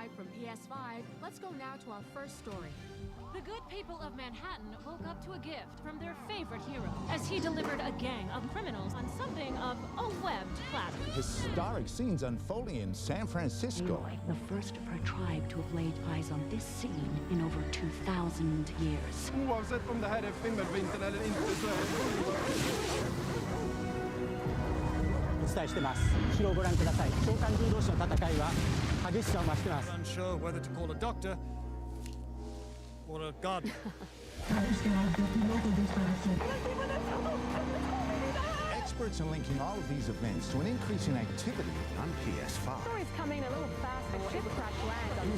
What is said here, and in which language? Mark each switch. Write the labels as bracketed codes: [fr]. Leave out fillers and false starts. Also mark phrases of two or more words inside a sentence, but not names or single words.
[en] live from PS5, let's go now to our first story. The good people of Manhattan woke up to a gift from their favorite hero as he delivered a gang of criminals on something of a webbed platter. Historic scenes unfolding in San Francisco. Leroy, the first of her tribe to have laid eyes on this scene in over 2,000 years. [sv] Oavsett om det här är skimmervintern eller inte så är det... [ja] お伝えしてます。後ろをご覧ください。召喚獣同士の戦いは激しさを増してます。 [en] Unsure whether to call a doctor or a gardener. Experts are linking all of these events to an increase in activity on PS5. Story's coming a little fast. A ship crash lands on